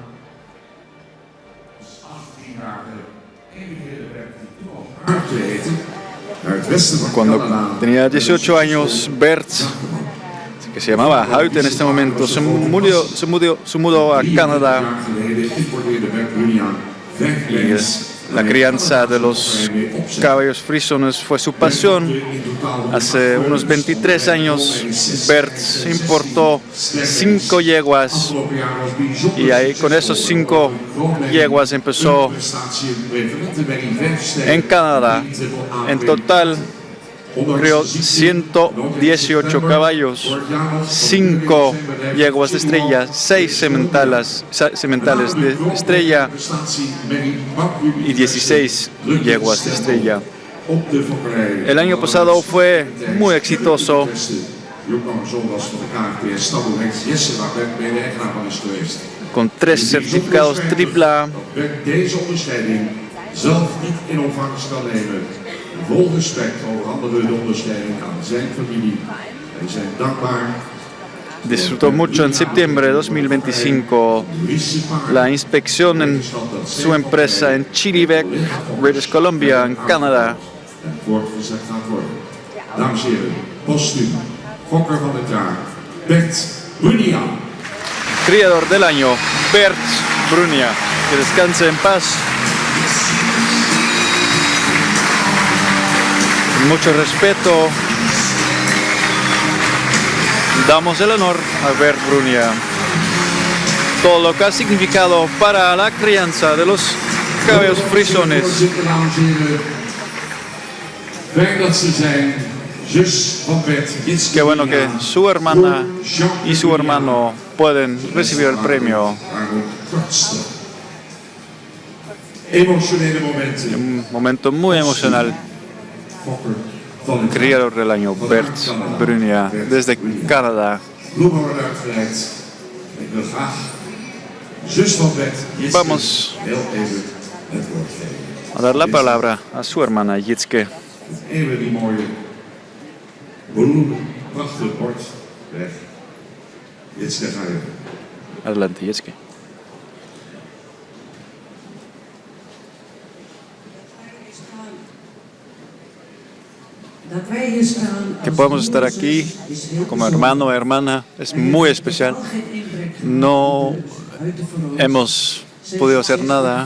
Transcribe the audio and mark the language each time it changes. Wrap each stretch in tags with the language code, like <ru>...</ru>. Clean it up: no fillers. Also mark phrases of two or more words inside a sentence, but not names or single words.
<nl>Dus 18-jarige emigreerde Bert die toen al Aard heette. Naar het westen van</nl> <es>Cuando</es> <nl>Canada.</nl> <es>tenía 18 años, Bert, que se llamaba Huid en este momento, se mudó a Canadá.</es> <nl>20 jaar geleden importeerde Bert Brunia 5</nl> <es>Y pens. la crianza de los caballos frisones fue su pasión. Hace unos 23 años, Bert importó 5 yeguas</es> <nl>Afgelopen jaar was bijzonder.</nl> <es>y ahí con esos 5 yeguas empezó en Canadá. En total creó 118 caballos, 5 yeguas de estrella, 6 sementales de estrella y 16 yeguas de estrella. El año pasado fue muy exitoso. Con 3 certificados AAA.</es> <nl>Deze onderscheiding zelf niet in ontvangst kan nemen. Vol respect overhandigen we de onderscheiding aan zijn familie. Wij zijn dankbaar.</nl> <es>Disfrutó mucho en septiembre de 2025 la inspección en su empresa en Chilliwack, British Columbia, en Canadá.</es> <nl>En voortgezet gaat worden. Dames en heren, postuum, fokker van het jaar, Bert Brunia.</nl> <es>Criador del Año, Bert Brunia. Que descanse en paz. Con mucho respeto, damos el honor a Bert Brunia. Todo lo que ha significado para la crianza de los caballos frisones.</es> <nl>Voorzitter, dames en heren. Fijn dat ze zijn. Zus van Bert, Jitske</nl> <es>Qué bueno que</es> <nl>Brunia.</nl> <es>su hermana Jean y su hermano pueden recibir el premio.</es> <nl>Ramon Kortstra. Emotionele momenten.</nl> <es>Un momento muy emocional.</es> <nl>Fokker van het jaar.</nl> <es>Criador del Año, Bert Brunia, desde Canadá.</es> <nl>Bloemen worden uitgereikt. Ik wil graag zus van Bert, Jitske,</nl> <es>Vamos</es> <nl>heel even het woord geven.</nl> <es>a dar la palabra a su hermana Jitske.</es> <nl>Even die mooie bloemen. Wacht, bord. Weg. Jitske, ga je.</nl> <es>Adelante, Jitske. Que podamos estar aquí como hermano o hermana es muy especial. No hemos podido hacer nada.</es>